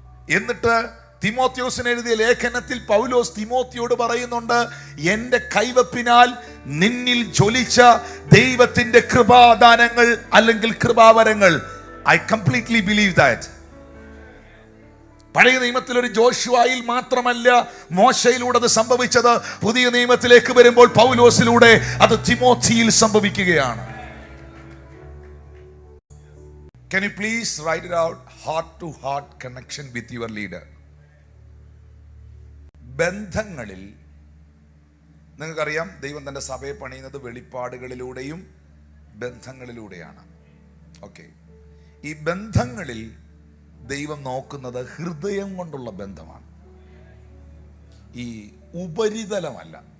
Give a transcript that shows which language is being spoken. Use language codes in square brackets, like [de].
[ml] എന്നിട്ട് തിമോത്തിയോസിന് എഴുതിയ ലേഖനത്തിൽ പൗലോസ് തിമോത്തിയോട് പറയുന്നുണ്ട്, എന്റെ കൈവപ്പിനാൽ നിന്നിൽ ജ്വലിച്ച ദൈവത്തിന്റെ കൃപാദാനങ്ങൾ അല്ലെങ്കിൽ കൃപാവരങ്ങൾ, [en] I completely believe that. [ml] പഴയ നിയമത്തിൽ ഒരു ജോഷുവായിൽ മാത്രമല്ല മോശയിലൂടെ അത് സംഭവിച്ചത്. പുതിയ നിയമത്തിലേക്ക് വരുമ്പോൾ പൗലോസിലൂടെ അത് തിമോത്തിയിൽ സംഭവിക്കുകയാണ്. [en] Can you please write it out? Heart to heart connection with your leader. [ml] ബന്ധങ്ങളിൽ നിങ്ങൾക്കറിയാം, ദൈവം തന്റെ സഭയെ പണിയുന്നത് വെളിപ്പാടുകളിലൂടെയും ബന്ധങ്ങളിലൂടെയാണ്. ഓക്കെ, ഈ ബന്ധങ്ങളിൽ ദൈവം നോക്കുന്നത് ഹൃദയം കൊണ്ടുള്ള ബന്ധമാണ്, ഈ ഉപരിതലമല്ല.